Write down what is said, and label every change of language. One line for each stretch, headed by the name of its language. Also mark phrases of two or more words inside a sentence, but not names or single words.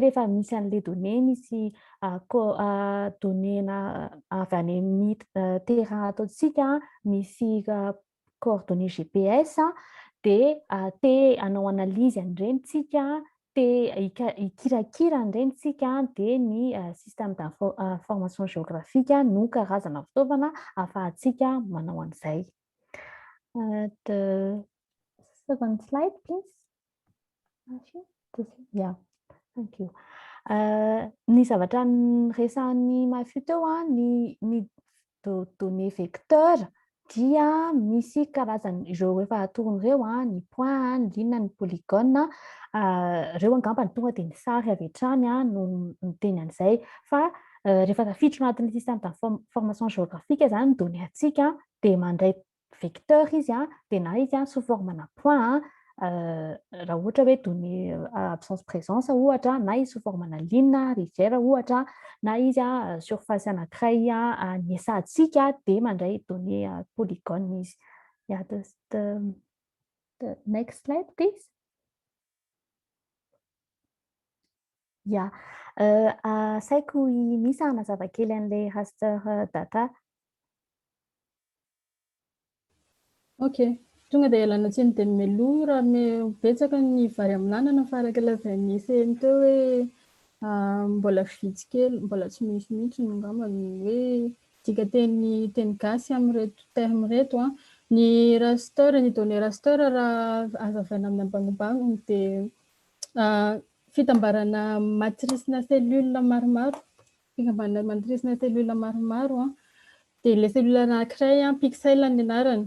Malagasy: rehefa misy an'ilay données misy données avy any amin'ny terrain ataontsika misy
French: coordonnées GPS
Malagasy: de anao analyse an'ireny tsika ikirakira an'ireny tsika de ny
French: système d'information géographique
Malagasy: no karazana fitaovana ahafahantsika manao an'izay.
English: The second slide, please. Yeah, thank you.
Malagasy: Ny zavatra resahan'ny Mafy teo ny
French: données vecteur
Malagasy: dia misy karazany ireo efa atorony ireo ny point, ny ligne, ny polygone, reo angambany tonga de ny sary avy hatrany no miteny an'izay fa rehefa tafiditra anatin'ny
French: système d'information géographique
Malagasy: zany données atsika de mandray vecteur izy de na izy
French: sous forme-
Malagasy: na point raha ohatra hoe
French: données absence présence
Malagasy: ohatra, na izy
French: sous forme-
Malagasy: na ligne, rivière ohatra, na izy surface anankiray niesantsika de mandray
French: données polygone
Malagasy: izy.
English: Yeah, the next slide, please. Yeah,
Malagasy: saiko Misa hanazava kely an'ilay
English: raster data. Okay.
Malagasy: Tonga dia ialana tsiny dia mialoha raha betsaka ny vary amin'anana fa araka lazain'ny Seheno teo hoe mbola vitsy kely, mbola tsy misy mihitsy no angambany hoe dika teny gasy amin'ireto terme reto ny raster, ny
French: données raster
Malagasy: raha azavaina amin'ny ambanimbany dia fitambarana matrisina cellule maromaro, fitambarana matrisina cellule maromaro dia ilay cellule anankiray pixel ny anarany.